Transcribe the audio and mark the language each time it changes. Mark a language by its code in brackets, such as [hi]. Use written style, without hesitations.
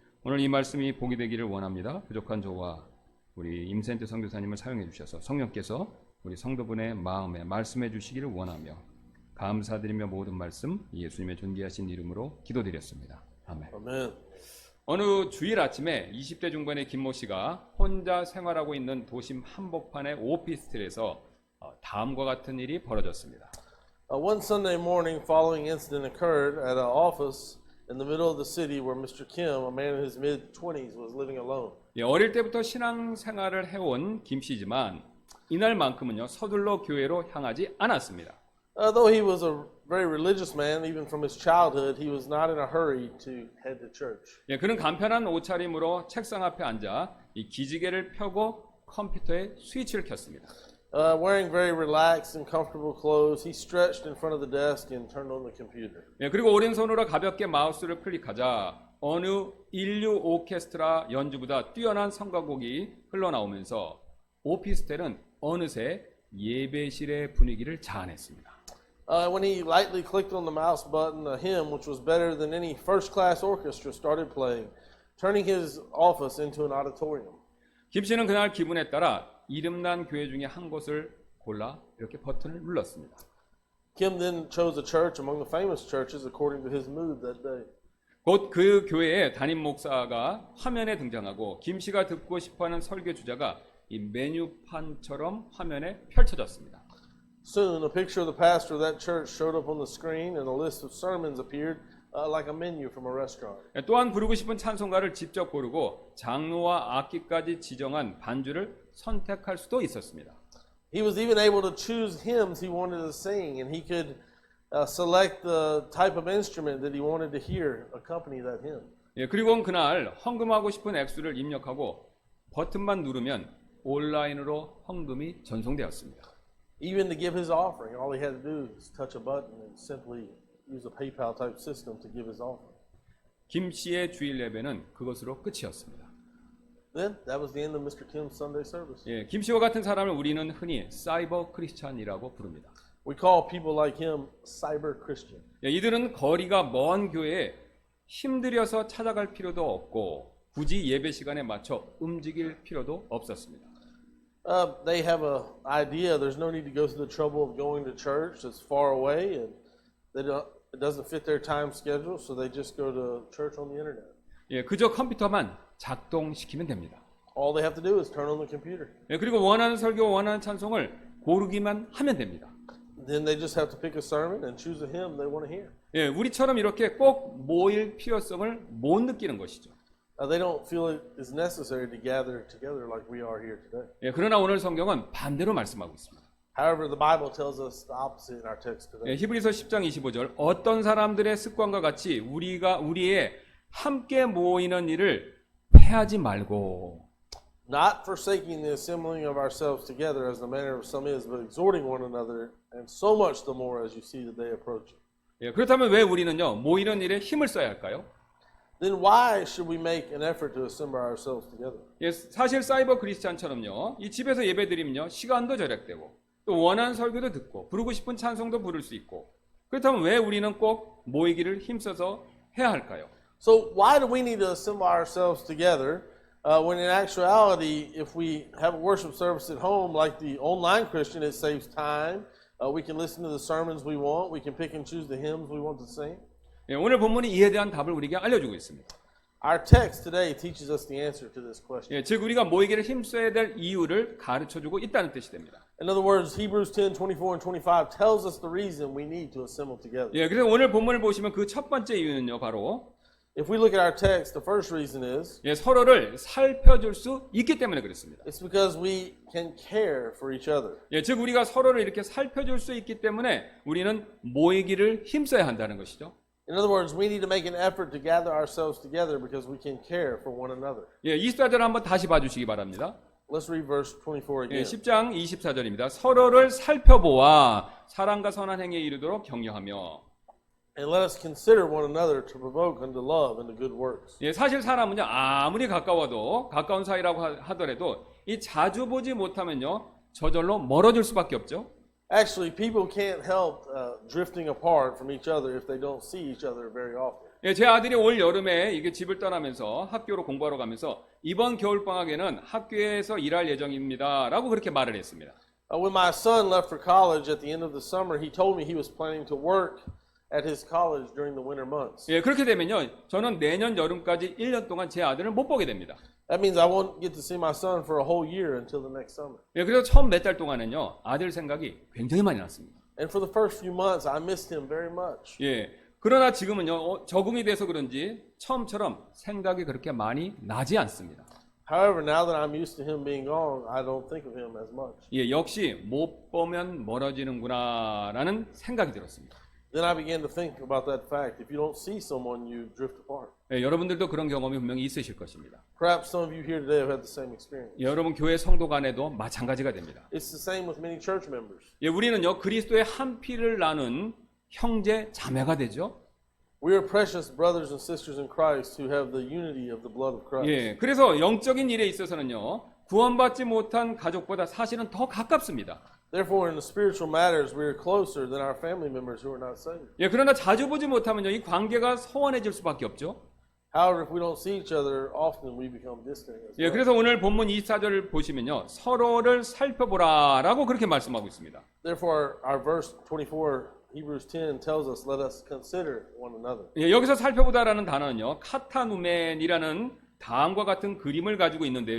[ko] 오늘 이 말씀이 복이 되기를 원합니다. 부족한 저와 우리 임센트 선교사님을 사용해 주셔서 성령께서 우리 성도분의 마음에 말씀해 주시기를 원하며 감사드리며 모든 말씀 예수님의 존귀하신 이름으로 기도드렸습니다. 아멘. [en] Amen. [ko] 어느 주일 아침에 20대 중반의 김모 씨가 혼자 생활하고 있는 도심 한복판의 오피스텔에서 다음과 같은 일이 벌어졌습니다. [en] One Sunday morning, following incident occurred at an office in the middle of the city where Mr. Kim, a man in his mid-20s, was living alone. [ko] 예, 어릴 때부터 신앙생활을 해온 김 씨지만 이날만큼은요 서둘러 교회로 향하지 않았습니다. [en] Though he was a very religious man, even from his childhood, he was not in a hurry to head to church. [ko] 예, 그는 간편한 옷차림으로 책상 앞에 앉아 이 기지개를 펴고 컴퓨터에 스위치를 켰습니다. [en] Wearing very relaxed and comfortable clothes, he stretched in front of the desk and turned on the computer. [ko] 예, 그리고 오른손으로 가볍게 마우스를 클릭하자 어느 인류 오케스트라 연주보다 뛰어난 성가곡이 흘러나오면서 오피스텔은 어느새 예배실의 분위기를 자아냈습니다. [en] When he lightly clicked on the mouse button, a hymn which was better than any first-class orchestra started playing, turning his office into an auditorium. [ko] 김 씨는 그날 기분에 따라 이름난 교회 중에 한 곳을 골라 이렇게 버튼을 눌렀습니다. [en] Kim then chose a church among the famous churches according to his mood that day. [ko] 곧 그 교회의 담임 목사가 화면에 등장하고 김 씨가 듣고 싶어하는 설교 주자가 이 메뉴판처럼 화면에 펼쳐졌습니다. [en] Soon, a picture of the pastor of that church showed up on the screen, and a list of sermons appeared like a menu from a restaurant. [ko] 또한 부르고 싶은 찬송가를 직접 고르고 장르와 악기까지 지정한 반주를 선택할 수도 있었습니다. [en] He was even able to choose hymns he wanted to sing, and he could select the type of instrument that he wanted to hear accompany that hymn. [ko] 예, 그리고 그날 헌금하고 싶은 액수를 입력하고 버튼만 누르면 온라인으로 헌금이 전송되었습니다. [en] Even to give his offering, all he had to do is touch a button and simply use a PayPal type system to give his offering. [ko] 김 씨의 주일 예배는 그것으로 끝이었습니다. [en] Then that was the end of Mr. Kim's Sunday service. [ko] 예, 김 씨와 같은 사람을 우리는 흔히 사이버 크리스찬이라고 부릅니다. [en] We call people like him cyber Christian. [ko] 예, 이들은 거리가 먼 교회에 힘들여서 찾아갈 필요도 없고 굳이 예배 시간에 맞춰 움직일 필요도 없었습니다. [en] They have an idea. There's no need to go through the trouble of going to church. It's far away, and it doesn't fit their time schedule, so they just go to church on the internet. [ko] 예, 그저 컴퓨터만 작동시키면 됩니다. [en] All they have to do is turn on the computer. [ko] 예, 그리고 원하는 설교, 원하는 찬송을 고르기만 하면 됩니다. [en] Then they just have to pick a sermon and choose a hymn they want to hear. [ko] 예, 우리처럼 이렇게 꼭 모일 필요성을 못 느끼는 것이죠. [en] They don't feel it is necessary to gather together like we are here today. [ko] 예, 그러나 오늘 성경은 반대로 말씀하고 있습니다. [en] However, the Bible tells us the opposite in our text today. [ko] 예, 히브리서 10장 25절 어떤 사람들의 습관과 같이 우리의 함께 모이는 일을 패하지 말고 [en] Not forsaking the assembling of ourselves together as the manner of some is, but exhorting one another, and so much the more as you see the day approaching. [ko] 예, 그렇다면 왜 우리는요 모이는 일에 힘을 써야 할까요? [en] Then why should we make an effort to assemble ourselves together? [ko] 예, 사실 사이버 크리스찬처럼요 이 집에서 예배드리면요 시간도 절약되고 또 원하는 설교도 듣고 부르고 싶은 찬송도 부를 수 있고 그렇다면 왜 우리는 꼭 모이기를 힘써서 해야 할까요? [en] So why do we need to assemble ourselves together when in actuality, if we have a worship service at home like the online Christian, it saves time. We can listen to the sermons we want. We can pick and choose the hymns we want to sing. [ko] 예, 오늘 본문이 이에 대한 답을 우리에게 알려주고 있습니다. [en] Our text today teaches us the answer to this question. [ko] 예, 즉 우리가 모이기를 힘써야 될 이유를 가르쳐주고 있다는 뜻이 됩니다. [en] In other words, Hebrews 10:24 and 25 tells us the reason we need to assemble together. [ko] 예, 그래서 오늘 본문을 보시면 그 첫 번째 이유는요 바로 [en] If we look at our text, the first reason is [ko] 예, 서로를 살펴줄 수 있기 때문에 그렇습니다. [en] it's because we can care for each other. [ko] 예, 즉 우리가 서로를 이렇게 살펴줄 수 있기 때문에 우리는 모이기를 힘써야 한다는 것이죠. [en] In other words, we need to make an effort to gather ourselves together because we can care for one another. [ko] 예, 24절 한번 다시 봐주시기 바랍니다. [en] Let's read verse 24 예, again. [ko] 10장 24절입니다. 서로를 살펴보아 사랑과 선한 행위에 이르도록 격려하며 [en] And let us consider one another to provoke unto love and to good works. [ko] 예, 사실 사람은요 아무리 가까워도 가까운 사이라고 하더라도 이 자주 보지 못하면요 저절로 멀어질 수밖에 없죠. [en] Actually, people can't help drifting apart from each other if they don't see each other very often. [ko] 예, 제 아들이 올 여름에 이게 집을 떠나면서 학교로 공부하러 가면서 이번 겨울 방학에는 학교에서 일할 예정입니다라고 그렇게 말을 했습니다. [en] When my son left for college at the end of the summer, he told me he was planning to work at his college during the winter months. [ko] 예, 그렇게 되면요. 저는 내년 여름까지 1년 동안 제 아들을 못 보게 됩니다. [en] That means I won't get to see my son for a whole year until the next summer. [ko] 예, 그래서 처음 몇 달 동안은요. 아들 생각이 굉장히 많이 났습니다. [en] And for the first few months, I missed him very much. [ko] 예. 그러나 지금은요. 적응이 돼서 그런지 처음처럼 생각이 그렇게 많이 나지 않습니다. [en] However, now that I'm used to him being gone, I don't think of him as much. [ko] 예, 역시 못 보면 멀어지는구나라는 생각이 들었습니다. [en] Then I began to think about that fact. If you don't see someone, you drift apart. [ko] 예, 여러분들도 그런 경험이 분명히 있으실 것입니다. [en] Perhaps some of you here today have had the same experience. [ko] 예, 여러분 교회 성도 간에도 마찬가지가 됩니다. [en] It's the same with many church members. [ko] 예, 우리는요 그리스도의 한 피를 나눈 형제 자매가 되죠. [en] We are precious brothers and sisters in Christ who have the unity of the blood of Christ. [ko] 예, 그래서 영적인 일에 있어서는요 구원받지 못한 가족보다 사실은 더 가깝습니다. [en] Therefore, in the spiritual matters, we are closer than our family members who are not saved. [ko] 예, 그러나 자주 보지 못하면요 이 관계가 소원해질 수밖에 없죠. [en] However, if we don't see each other often, we become distant as 예, well. [ko] 그래서 오늘 본문 24절을 보시면요 서로를 살펴보라라고 그렇게 말씀하고 있습니다. [en] Therefore, our verse 24, Hebrews 10, tells us, let us consider one another. [ko] 예, 여기서 살펴보다라는 단어는요 카타누멘이라는 다음과 같은 그림을 가지고 있는데요.